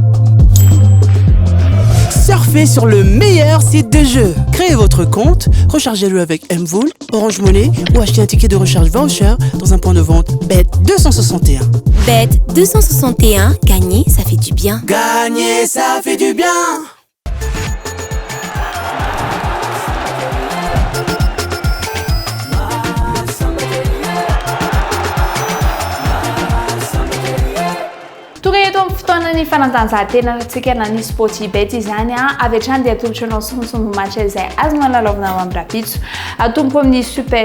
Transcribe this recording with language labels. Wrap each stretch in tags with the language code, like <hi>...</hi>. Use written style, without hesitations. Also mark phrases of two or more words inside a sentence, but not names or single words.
<fr>Surfez sur le meilleur site de jeu. Créez votre compte, rechargez-le avec Mvool, Orange Money ou achetez un ticket de recharge voucher dans un point de vente Bet 261. Bet 261, gagner, ça fait du bien. Gagner, ça fait du bien.</fr> <mg>Ny fanatanjahantena antsika na ny Sportbet izany avy hatrany dia atolotra anao sontsombo match izay azonao lalaovina ao amin'ny rapitso atomboka amin'ny Super</mg>